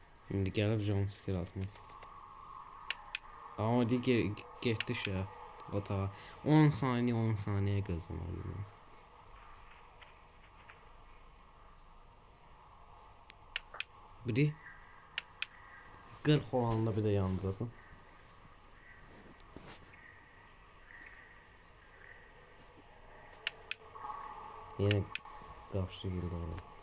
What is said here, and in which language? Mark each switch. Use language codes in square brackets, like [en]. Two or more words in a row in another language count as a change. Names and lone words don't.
[az] İndi gəlib jumpscare atmaz. Ama getdi şey otağa. 10 saniye 10 saniye gözləməliyim. Biri 40 olanda bir de yandırasın. [tr] Yine karşı girdi oraya.